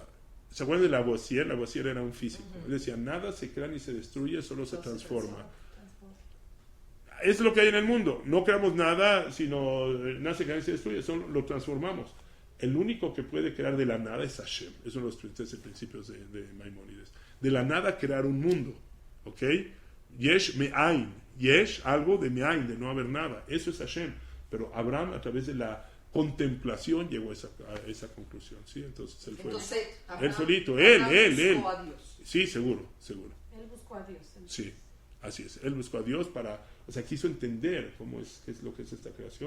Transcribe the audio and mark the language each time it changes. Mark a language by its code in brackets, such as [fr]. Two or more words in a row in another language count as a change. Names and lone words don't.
[es] ¿Se acuerdan de Lavoisier? Lavoisier era un físico. Él decía, nada se crea ni se destruye, solo se transforma. Es lo que hay en el mundo. No creamos nada, sino nada se crea ni se destruye, solo lo transformamos. El único que puede crear de la nada es Hashem. Es uno de los 13 principios de Maimónides. De la nada crear un mundo. [he] ¿Ok? יש מאין. Yesh, [es] algo de me'ain, de no haber nada. Eso es Hashem. Pero Abraham, a través de la contemplación, llegó a esa conclusión. ¿Sí? Entonces él fue. Él solito. Él. Buscó a Dios. Sí, seguro. Él buscó a Dios. Sí, así es. Él buscó a Dios o sea, quiso entender qué es lo que es esta creación.